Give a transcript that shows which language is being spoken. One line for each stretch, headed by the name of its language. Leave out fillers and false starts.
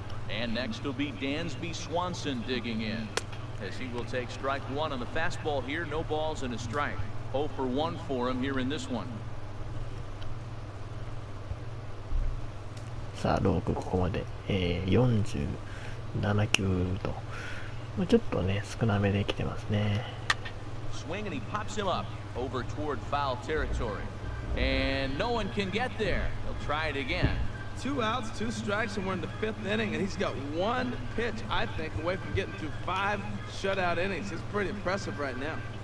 English: And next will be Dansby Swanson digging in, as he will take strike 1 on the fastball here. No balls and a strike. 0 for 1 for him here in this one.
Japanese: さあ、ロークここまで、47球と、ちょっとね、少なめで来てますね。
English: Swing and he pops him up over toward foul territory. And no one can get there. He'll try it again. 2 outs, 2 strikes, and we're in the 5th inning, and he's got 1 pitch, I think, away from getting through 5 shutout innings. It's pretty impressive right now.